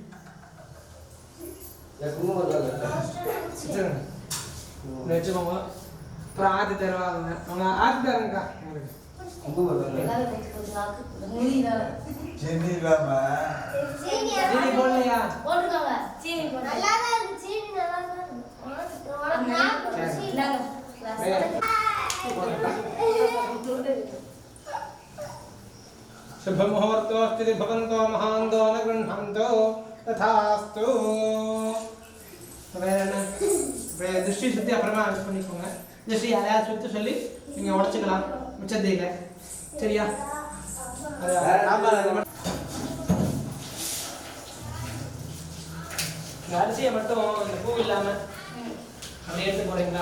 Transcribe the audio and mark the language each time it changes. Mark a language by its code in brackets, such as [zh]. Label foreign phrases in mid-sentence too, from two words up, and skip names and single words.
[ta] வச்சுருங்க. வச்சுக்கோங்க. அப்புறம் ஆத்தி தருவாங்க. அவங்க ஆத்தி தருங்கக்கா சென்னி இல்லாம சீனி போடலையா? போட்டுக்கோங்க. சீனி போட்டு நல்லா தான் இருக்கு. சீனி நல்லா தான் இருக்கு. [sa] शुभमुहूर्तोऽस्ति भवन्तो महान्तो न गृह्णन्तो तथास्तु. [ta] திருஷ்டி சுற்றி அப்புறமா யூஸ் பண்ணிக்கோங்க. திருஷ்டி யாரையாவது சுற்றி சொல்லி நீங்கள் உடச்சிக்கலாம் மிச்சத்தையில். சரியா? இந்த அரிசியை மட்டும் இந்த பூ இல்லாமல் அப்படியே எடுத்து போகிறீங்களா?